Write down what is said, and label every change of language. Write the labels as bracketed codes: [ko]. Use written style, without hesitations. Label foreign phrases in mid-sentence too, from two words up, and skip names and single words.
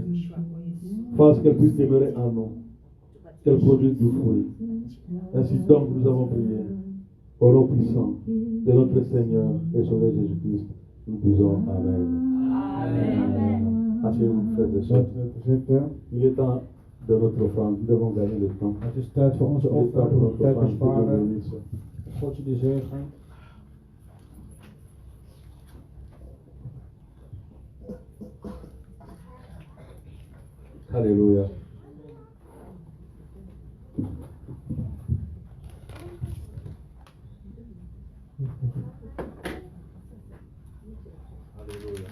[fr] Fasse qu'elle puisse demeurer en nous, qu'elle produise du fruit. Ainsi donc nous avons prié. Au nom puissant de notre Seigneur et Sauveur Jésus-Christ, nous disons Amen. Amen. Asseyez-vous, frères et sœurs. Il est temps de notre offrande. Nous devons gagner le temps. [nl] Het is tijd voor onze [fr] Il est temps [nl] offering, [fr] de [nl] om [fr] notre [nl] tijd te [fr] offrande. Que Dieu [nl] sparen. [fr] vous bénisse. [nl] God je die zegen. [fr] Alléluia. Alléluia.